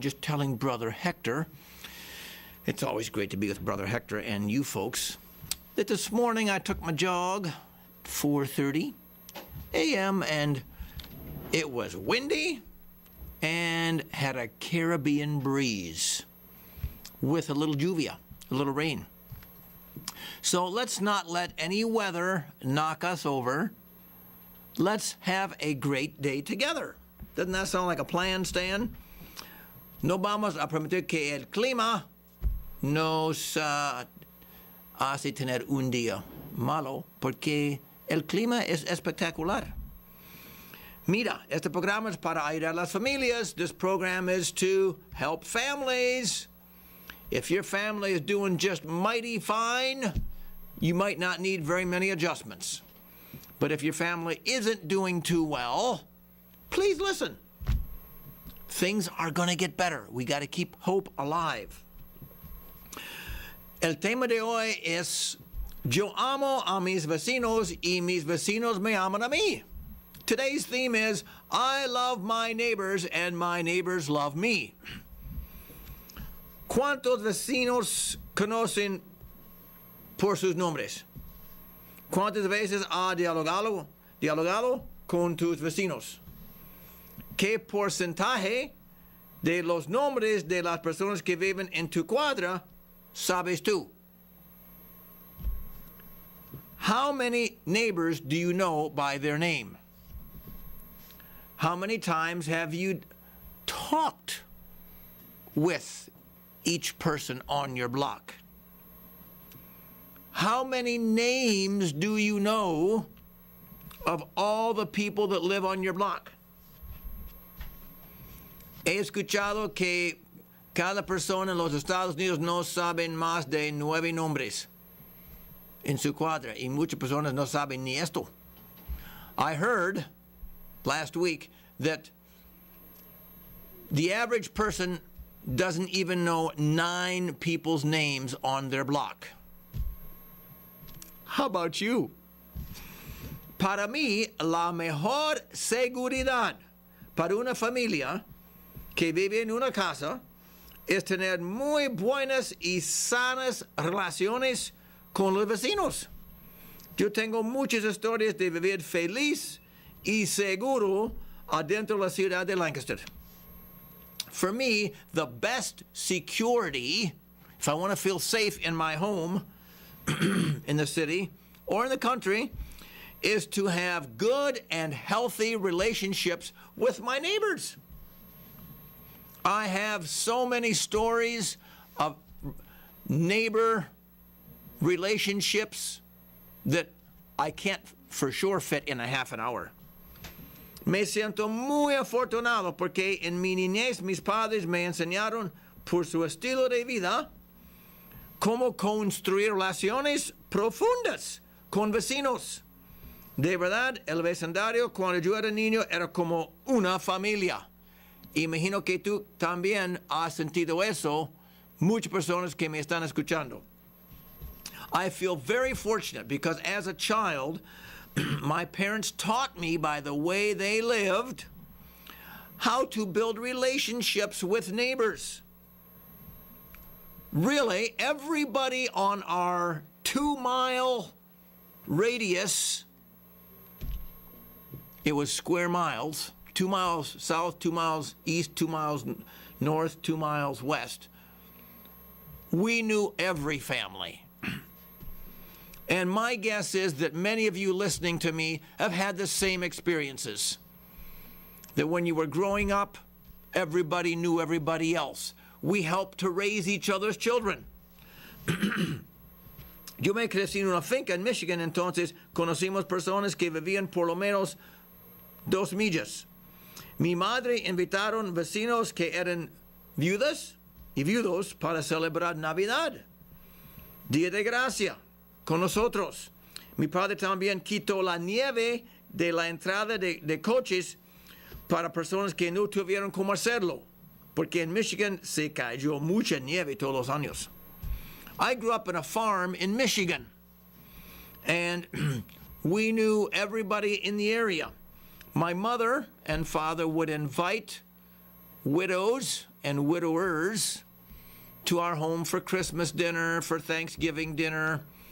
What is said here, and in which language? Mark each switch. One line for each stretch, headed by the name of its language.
English: Just telling Brother Hector, it's always great to be with Brother Hector and you folks, that this morning I took my jog, 4:30 a.m., and it was windy and had a Caribbean breeze with a little lluvia, a little rain. So let's not let any weather knock us over. Let's have a great day together. Doesn't that sound like a plan, Stan?
Spanish: No vamos a permitir que el clima nos hace tener un día malo, porque el clima es espectacular. Mira, este programa es para ayudar a las familias.
English: This program is to help families. If your family is doing just mighty fine, you might not need very many adjustments. But if your family isn't doing too well, please listen. Things are going to get better. We got to keep hope alive.
Spanish: El tema de hoy es Yo amo a mis vecinos y mis vecinos me aman a mí.
English: Today's theme is I love my neighbors and my neighbors love me.
Spanish: ¿Cuántos vecinos conocen por sus nombres? ¿Cuántas veces has dialogado con tus vecinos? ¿Qué porcentaje de los nombres de las personas que viven en tu cuadra sabes tú?
English: How many neighbors do you know by their name? How many times have you talked with each person on your block? How many names do you know of all the people that live on your block?
Spanish: He escuchado que cada persona en los Estados Unidos no saben más de 9 nombres en su cuadra, y muchas personas no saben ni esto.
English: I heard last week that the average person doesn't even know 9 people's names on their block. How about you?
Spanish: Para mí, la mejor seguridad para una familia que vive en una casa es tener muy buenas y sanas relaciones con los vecinos. Yo tengo muchas historias de vivir feliz y seguro adentro de la ciudad de Lancaster.
English: For me, the best security, if I want to feel safe in my home, in the city or in the country, is to have good and healthy relationships with my neighbors. I have so many stories of neighbor relationships that I can't for sure fit in a half an hour.
Spanish: Me siento muy afortunado porque en mi niñez mis padres me enseñaron por su estilo de vida cómo construir relaciones profundas con vecinos. De verdad, el vecindario cuando yo era niño era como una familia. Imagino que tú también has sentido eso, muchas personas que me están escuchando.
English: I feel very fortunate because as a child, my parents taught me by the way they lived how to build relationships with neighbors. Really, everybody on our 2-mile radius, it was square miles, 2 miles south, 2 miles east, 2 miles north, 2 miles west. We knew every family. And my guess is that many of you listening to me have had the same experiences. That when you were growing up, everybody knew everybody else. We helped to raise each other's children.
Spanish: Yo me crecí en una finca en Michigan, entonces conocimos personas que vivían por lo menos 2 millas. Mi madre invitaron vecinos que eran viudas y viudos para celebrar Navidad, Día de Gracia, con nosotros. Mi padre también quitó la nieve de la entrada de coches para personas que no tuvieron cómo hacerlo, porque en Michigan se cayó mucha nieve todos los años.
English: I grew up in a farm in Michigan, and we knew everybody in the area. My mother and father would invite widows and widowers to our home for Christmas dinner, for Thanksgiving dinner.